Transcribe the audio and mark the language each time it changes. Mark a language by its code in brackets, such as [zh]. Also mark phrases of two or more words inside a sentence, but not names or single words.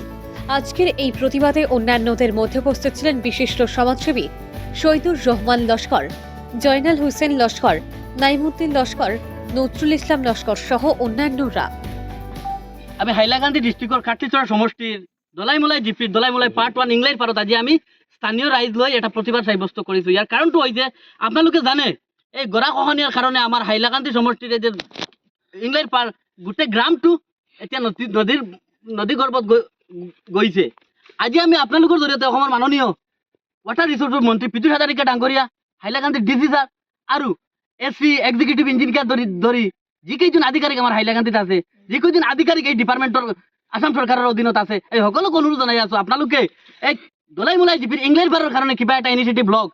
[bn] আজকের এই প্রতিবাদে অন্যান্যদের মধ্যে উপস্থিত ছিলেন বিশিষ্ট সমাজসেবী শহীদুর রহমান লস্কর, জয়নাল হোসেন লস্কর, নাইমুদ্দিন লস্কর, নজরুল ইসলাম লস্কর সহ অন্যান্যরা। [as] আমি হাইলাকান্দি ডিস্ট্রিক্টর কাটলিছড়া সমষ্টির দলাইমলাই জিপির দলাইমলাই পার্ট 1 ইংলাইর পারত আজি আমি স্থানীয় রাইজ লৈ এটা প্ৰতিবাদ সাব্যস্ত কৰিছো। ইয়াৰ কাৰণটো হৈছে আপোনালোকে জানে এই গৰা খহনীয়াৰ কাৰণে আমাৰ হাইলাকান্দি সমষ্টিৰ যে ইংলাইৰ পাৰ গোটেই গ্ৰামটো এতিয়া নদী গৰ্ভত গৈছে। আজি আমি আপোনালোকৰ জৰিয়তে অসমৰ মাননীয় [en] water resources [as] মন্ত্ৰী পীযূষ হাজাৰিকা ডাঙৰীয়া, হাইলাকান্দি ডিচি ছাৰ আৰু এসপি [en] executive engineer [as] ধৰি যিকেইজন আধিকাৰিক আমাৰ হাইলাকান্দিত আছে, যিকেইজন আধিকাৰিক এই ডিপাৰ্টমেণ্টৰ আসাম চৰকাৰৰ অধীনত আছে, এই সকলোকে অনুৰোধ জনাই আছো আপোনালোকে এই দলাইমলাই জিপিৰ ইংলাইৰ পাৰৰ কাৰণে কিবা এটা ইনিচিয়েটিভ লওক।